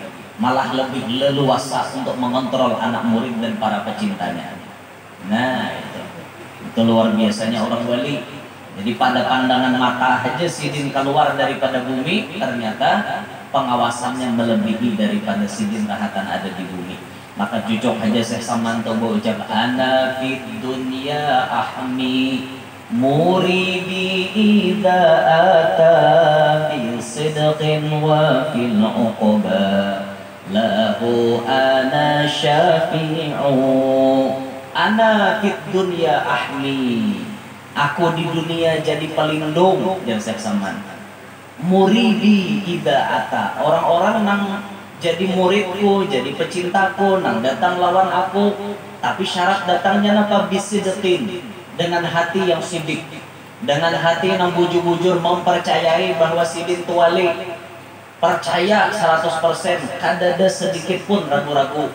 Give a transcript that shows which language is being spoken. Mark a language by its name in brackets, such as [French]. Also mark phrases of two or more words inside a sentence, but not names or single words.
[Banjar] Malah lebih leluasa untuk mengontrol anak murid dan para pecintanya. Nah, itu luar biasanya orang wali. Jadi pada pandangan mata aja Sidin keluar daripada bumi, ternyata pengawasannya melebihi daripada Sidin rahatan ada di bumi. Maka cucuk aja Syekh Saman tobo ucap, [Arabic] أنا في الدنيا أحمي مريدي إذا أتى في صدق وفي العقبى له أنا شافع. أنا في الدنيا أحمي, [Banjar] aku di dunia jadi pelindung dan Syekh Saman. [Arabic] مريدي إذا أتى, [Banjar] orang-orang nang jadi muridku, jadi pecintaku, nang datang lawan aku, tapi syarat datangnya napa bisidqin, dengan hati yang sidik, dengan hati yang bujur-bujur mempercayai bahwa Sidin tu wali, percaya 100%, kada ada sedikit pun ragu-ragu.